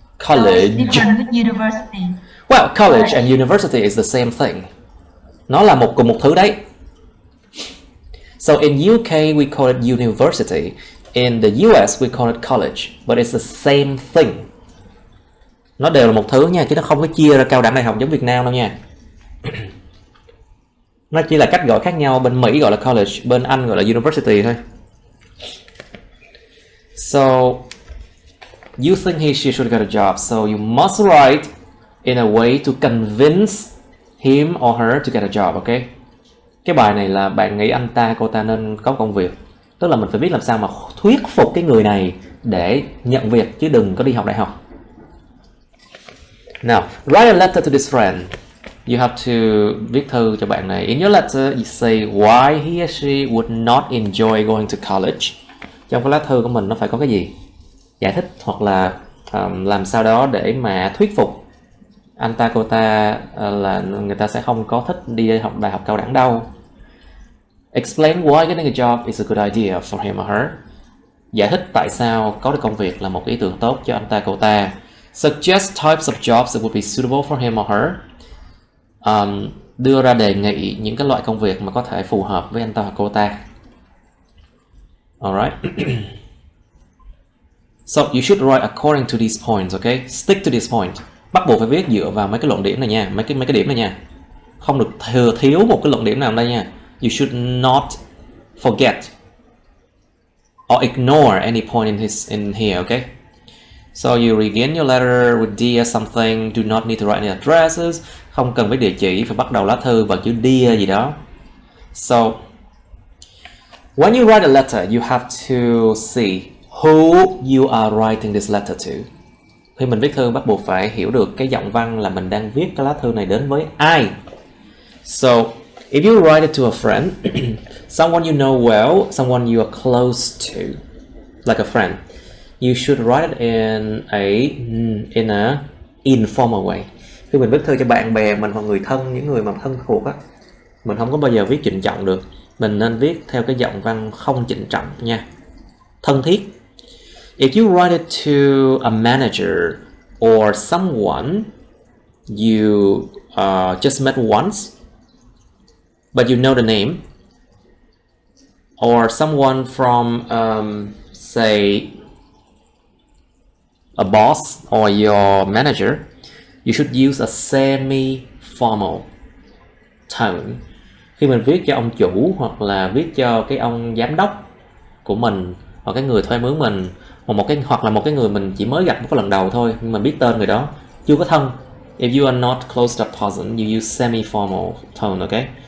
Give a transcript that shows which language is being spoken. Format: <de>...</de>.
<en>College. So it's different with university. Well, college and university is the same thing.</en> <vi>Nó là cùng một thứ đấy.</vi> <en>So in UK we call it university. In the US we call it college, but it's the same thing.</en> <vi>Nó đều là một thứ nha, chứ nó không có chia ra cao đẳng đại học giống Việt Nam đâu nha. Nó chỉ là cách gọi khác nhau, bên Mỹ gọi là college, bên Anh gọi là university thôi.</vi> <en>So you think he she should get a job, so you must write in a way to convince him or her to get a job, okay?</en> <vi>Cái bài này là bạn nghĩ anh ta cô ta nên có công việc. Tức là mình phải biết làm sao mà thuyết phục cái người này để nhận việc chứ đừng có đi học đại học.</vi> <en>Now, write a letter to this friend. You have to</en> <vi>viết thư cho bạn này.</vi> <en>In your letter, you say why he or she would not enjoy going to college.</en> <vi>Trong cái lá thư của mình nó phải có cái gì? Giải thích hoặc là làm sao đó để mà thuyết phục anh ta cô ta là người ta sẽ không có thích đi học đại học cao đẳng đâu.</vi> <en>Explain why getting a job is a good idea for him or her.</en> <vi>Giải thích tại sao có được công việc là một ý tưởng tốt cho anh ta cô ta.</vi> <en>Suggest types of jobs that would be suitable for him or her.</en> <vi>Đưa ra đề nghị những cái loại công việc mà có thể phù hợp với anh ta hoặc cô ta.</vi> <en>Alright. So you should write according to these points, okay? Stick to this point.</en> <vi>Bắt buộc phải viết dựa vào mấy cái luận điểm này nha, mấy cái điểm này nha. Không được thiếu một cái luận điểm nào đây nha.</vi> <en>You should not forget or ignore any point in here, okay? So you begin your letter with dear something, do not need to write any addresses.</en> <vi>Không cần viết địa chỉ, phải bắt đầu lá thư bằng chữ dear gì đó.</vi> <en>So when you write a letter, you have to see who you are writing this letter to.</en> <vi>Khi mình viết thư bắt buộc phải hiểu được cái giọng văn là mình đang viết cái lá thư này đến với ai.</vi> <en>So if you write it to a friend, someone you know well, someone you are close to, like a friend, you should write it in a informal way.</en> <vi>Khi mình viết thư cho bạn bè mình hoặc người thân, những người mà thân thuộc á, mình không có bao giờ viết trịnh trọng được. Mình nên viết theo cái giọng văn không trịnh trọng nha. Thân thiết.</vi> <en>If you write it to a manager or someone you just met once, but you know the name, or someone from, say, a boss or your manager, you should use a semi-formal tone.</en> <vi>Khi mình viết cho ông chủ hoặc là viết cho cái ông giám đốc của mình hoặc cái người thuê mướn mình hoặc là một cái người mình chỉ mới gặp một cái lần đầu thôi nhưng mà biết tên người đó, chưa có thân.</vi> <en>If you are not close to a person, you use semi-formal tone, okay?</en>